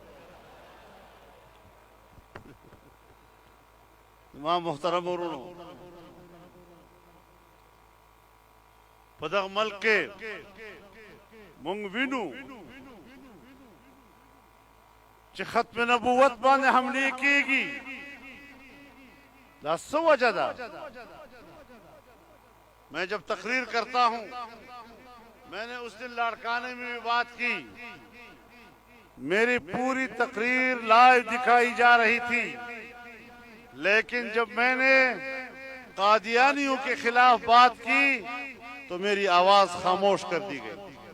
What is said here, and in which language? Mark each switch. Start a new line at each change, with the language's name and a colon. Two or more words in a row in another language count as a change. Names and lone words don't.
Pashto: زما محترم ورونو، په دغه ملک کې موږ وینو چې ختم نبوت باندې حملې کېږي۔ دا څه وجہ ده؟
Urdu: میں جب تقریر کرتا ہوں، میں نے اس دن لاڑکانے میں بھی بات کی، میری پوری تقریر لائیو دکھائی جا رہی تھی، لیکن جب میں نے قادیانیوں کے خلاف بات کی تو میری آواز خاموش کر دی گئی۔